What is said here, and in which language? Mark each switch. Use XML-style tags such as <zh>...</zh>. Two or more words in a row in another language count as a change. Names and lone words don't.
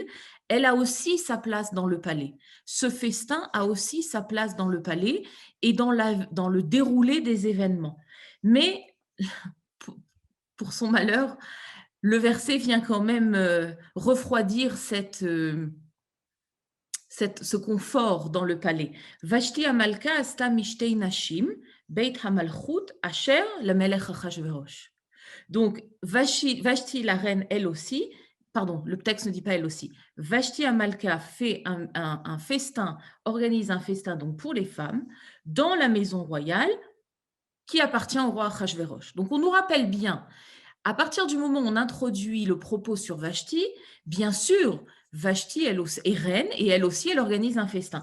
<fr>Elle a aussi sa place dans le palais. Ce festin a aussi sa place dans le palais et dans le déroulé des événements. Mais, pour son malheur, le verset vient quand même refroidir ce confort dans le palais.</fr> <he>ושתי המלכה עשתה משתה נשים בית המלכות אשר למלך אחשורוש.</he> <fr>Donc, Vashti, la reine, elle aussi, pardon, le texte ne dit pas elle aussi. Vashti Amalka fait un festin, organise un festin donc pour les femmes dans la maison royale qui appartient au roi Achashverosh. Donc, on nous rappelle bien, à partir du moment où on introduit le propos sur Vashti, bien sûr, Vashti elle est reine et elle aussi, elle organise un festin.</fr>